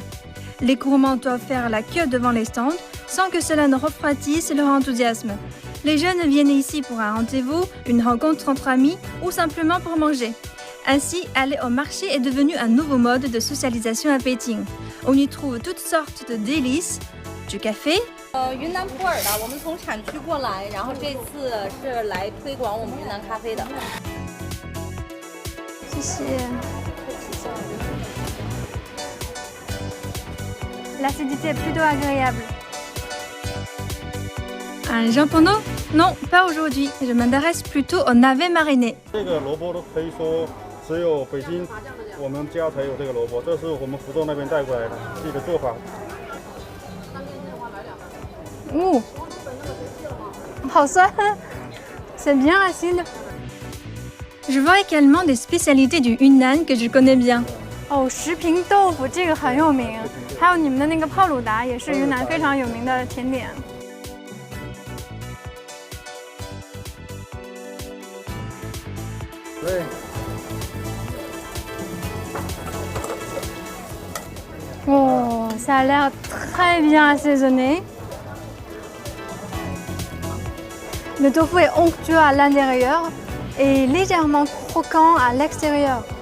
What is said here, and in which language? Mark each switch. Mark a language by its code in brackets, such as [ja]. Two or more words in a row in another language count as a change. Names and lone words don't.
[fr] Les gourmands doivent faire la queue devant les stands sans que cela ne refroidisse leur enthousiasme. Les jeunes viennent ici pour un rendez-vous, une rencontre entre amis ou simplement pour manger. Ainsi, aller au marché est devenu un nouveau mode de socialisation à Beijing. On y trouve toutes sortes de délices, du café, [zh] 云南普洱的，我们从产区过来，然后这次是来推广我们云南咖啡的。 [fr] 谢谢。L'acidité est plutôt agréable. Un japonais? Non, pas aujourd'hui. Je m'intéresse plutôt au navet mariné. [zh] 这个萝卜都可以说只有北京我们家才有这个萝卜，这是我们福州那边带过来的自己的做法。 Ouh, 好酸, [fr] c'est bien acide. Je vois également des spécialités du Yunnan que je connais bien. [zh] Oh, 石平豆腐这个很有名，还有你们的那个泡鲁达也是云南非常有名的甜点。对。 [fr] Oh, ça a l'air très bien assaisonné. Le tofu est onctueux à l'intérieur et légèrement croquant à l'extérieur.